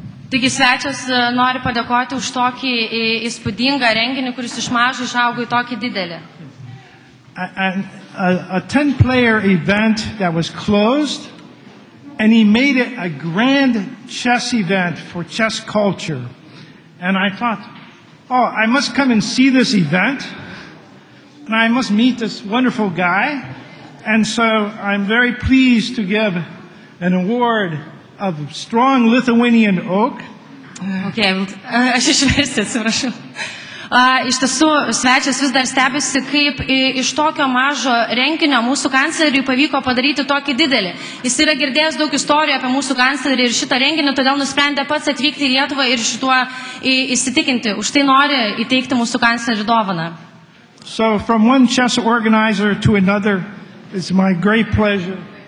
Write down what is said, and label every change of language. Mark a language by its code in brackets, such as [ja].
[lt] Taigi svečias nori padėkoti už tokį įspūdingą renginį, kuris iš mažo išaugo į tokį didelį. [en] A 10-player event that was closed, and he made it a grand chess event for chess culture. And I thought, oh, I must come and see this event, and I must meet this wonderful guy. And so I'm very pleased to give an award of strong Lithuanian oak. [lt] Okay, aš išversiu, atsiprašau. Iš tiesų, svečias vis dar stebisi, kaip iš tokio mažo renginio mūsų kancleriui pavyko padaryti tokį didelį. Jis yra girdėjęs daug istorijų apie mūsų kanclerį ir šitą renginį, todėl nusprendė pats atvykti į Lietuvą ir šituo įsitikinti. Už tai nori įteikti mūsų kanclerį dovaną. [en] So from one chess organizer to another, it's my great pleasure.